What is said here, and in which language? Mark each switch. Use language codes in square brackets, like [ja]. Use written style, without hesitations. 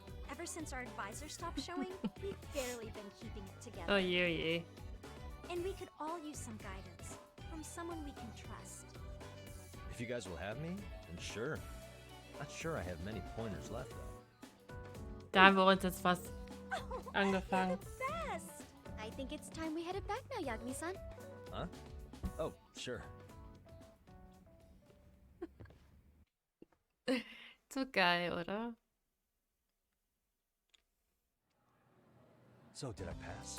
[en] Ever since our advisor stopped showing, we've barely been keeping it together. [de] Oh je. [en] And we could all use some guidance from someone we can trust. If you guys will have me, then sure. Not sure I have many pointers left though. [de] Da haben wir uns jetzt fast angefangen. [en] Best! I think it's time we headed back now, Yagami-san. Huh? Oh, sure. [de] So geil, oder? [en] So did I pass?